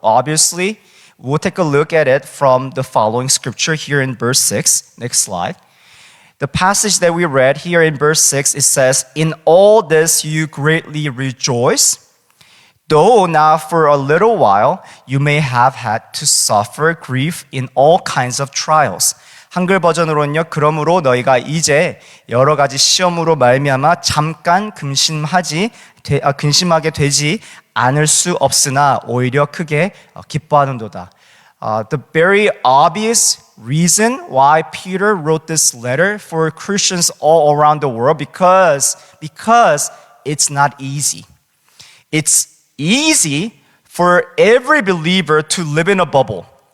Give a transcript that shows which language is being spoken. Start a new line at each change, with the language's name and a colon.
English: Obviously, we'll take a look at it from the following scripture here in verse 6. Next slide. The passage that we read here in verse 6, it says, "In all this you greatly rejoice, though now for a little while you may have had to suffer grief in all kinds of trials."
Korean: 한글 버전으로는요, 그러므로 너희가 이제 여러 가지 시험으로 말미암아 잠깐 근심하게 되지 않을 수 없으나 오히려 크게 기뻐하는도다.
English: The very obvious reason why Peter wrote this letter for Christians all around the world because it's not easy. It's easy for every believer to live in a bubble.